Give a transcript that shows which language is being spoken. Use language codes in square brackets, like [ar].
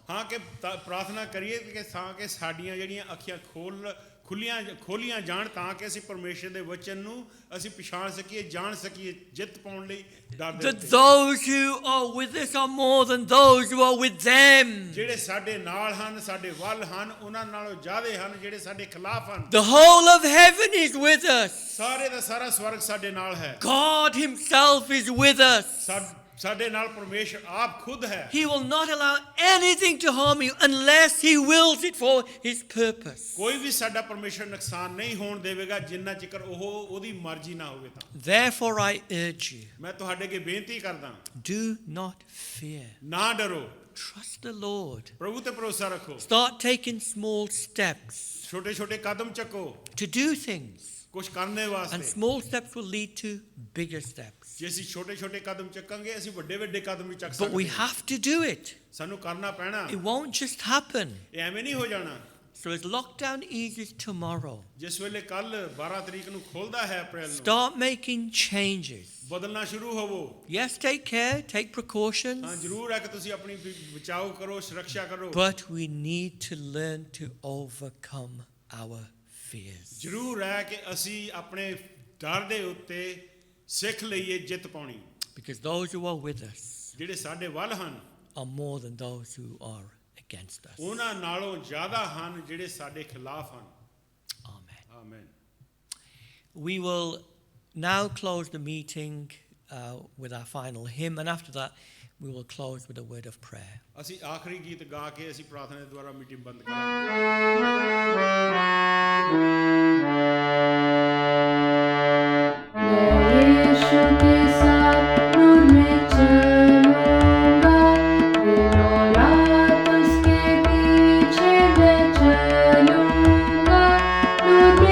[pa] ਹਾਂ ਕਿ ਪ੍ਰਾਰਥਨਾ ਕਰੀਏ ਕਿ ਤਾਂ ਕਿ ਸਾਡੀਆਂ ਜਿਹੜੀਆਂ ਅੱਖੀਆਂ ਖੋਲੀਆਂ ਜਾਣ ਤਾਂ ਕਿ ਅਸੀਂ ਪਰਮੇਸ਼ਰ ਦੇ ਵਚਨ ਨੂੰ ਅਸੀਂ ਪਛਾਣ ਸਕੀਏ ਜਾਣ ਸਕੀਏ ਜਿੱਤ ਪਾਉਣ ਲਈ ਡਰ ਦੇ [en] That [pa] ਉੱਤੇ। [en] those who are with us are more than those who are with them. [pa] ਜਿਹੜੇ ਸਾਡੇ ਨਾਲ ਹਨ ਸਾਡੇ ਵੱਲ ਹਨ ਉਹਨਾਂ ਨਾਲੋਂ ਜ਼ਿਆਦੇ ਹਨ ਜਿਹੜੇ ਸਾਡੇ ਖਿਲਾਫ ਹਨ। [en] The whole of heaven is with us. [pa] ਸਾਰੇ ਦਾ ਸਾਰਾ ਸਵਰਗ ਸਾਡੇ ਨਾਲ ਹੈ। [en] God himself is with us. [pa] ਸਾਡੇ ਨਾਲ ਪਰਮੇਸ਼ਰ ਆਪ ਖੁਦ ਹੈ। [en] He will not allow anything to harm you unless he wills it for his purpose. [pa] ਕੋਈ ਵੀ ਸਾਡਾ ਪਰਮੇਸ਼ਰ ਨੁਕਸਾਨ ਨਹੀਂ ਹੋਣ ਦੇਵੇਗਾ ਜਿੰਨਾ ਚਿਰ ਉਹਦੀ ਮਰਜ਼ੀ ਨਾ ਹੋਵੇ ਤਾਂ। [en] Therefore I urge you, [pa] ਮੈਂ ਤੁਹਾਡੇ ਅੱਗੇ ਬੇਨਤੀ ਕਰਦਾ [en] do not fear. [pa] ਨਾ ਡਰੋ, [en] Trust the Lord. [pa] ਪ੍ਰਭੂ ਤੇ ਭਰੋਸਾ ਰੱਖੋ, [en] Start taking small steps [pa] ਛੋਟੇ ਛੋਟੇ ਕਦਮ ਚੱਕੋ [en] to do things. [pa] ਕੁਝ ਕਰਨੇ [en] And [pa] ਵਾਸਤੇ। [en] small steps will lead to bigger steps. [pa] ਜੇ ਅਸੀਂ ਛੋਟੇ ਛੋਟੇ ਕਦਮ ਚੱਕਾਂਗੇ ਅਸੀਂ ਵੱਡੇ ਵੱਡੇ ਕਦਮ ਵੀ ਚੱਕ [en] But we [pa] ਸਕਦੇ ਹਾਂ। [en] have to do it. [pa] ਸਾਨੂੰ ਕਰਨਾ ਪੈਣਾ, [en] It won't just happen. [pa] ਇਹ ਐਵੇਂ ਨਹੀਂ ਹੋ ਜਾਣਾ। [en] So as lockdown eases tomorrow, [pa] ਜਿਸ ਵੇਲੇ ਕੱਲ 12 ਤਰੀਕ ਨੂੰ ਖੁੱਲਦਾ ਹੈ ਅਪ੍ਰੈਲ ਨੂੰ [en] start making changes. [pa] ਬਦਲਣਾ ਸ਼ੁਰੂ ਹੋਵੋ। [en] Yes, take care, take [pa] ਹਾਂ [en] precautions, [pa] ਜ਼ਰੂਰ ਹੈ ਕਿ ਤੁਸੀਂ ਆਪਣੀ ਬਚਾਓ ਕਰੋ, ਸੁਰੱਖਿਆ ਕਰੋ। [en] but we need to learn to overcome our fears. [pa] ਜ਼ਰੂਰ ਹੈ ਕਿ ਅਸੀਂ ਆਪਣੇ ਡਰ ਦੇ ਉੱਤੇ ਸਿੱਖ ਲਈਏ ਜਿੱਤ ਪਾਉਣੀ। [en] Because those who are with us [pa] ਜਿਹੜੇ ਸਾਡੇ ਵੱਲ ਹਨ [en] are more than those who are against us. [pa] ਉਹਨਾਂ ਨਾਲੋਂ ਜ਼ਿਆਦਾ ਹਨ ਜਿਹੜੇ ਸਾਡੇ ਖਿਲਾਫ ਹਨ। [en] Amen. [pa] ਆਮੀਨ। [en] We will now close the meeting with our final hymn, and after that we will close with a word of prayer. [pa] ਅਸੀਂ ਆਖਰੀ ਗੀਤ ਗਾ ਕੇ ਅਸੀਂ ਪ੍ਰਾਰਥਨਾ ਦੇ ਦੁਆਰਾ ਮੀਟਿੰਗ ਬੰਦ ਕਰਾਂਗੇ। [hi] मैं यीशु के साथ नूर में चलूंगा, दिनों रात उसके पीछे मैं चलूंगा, नूर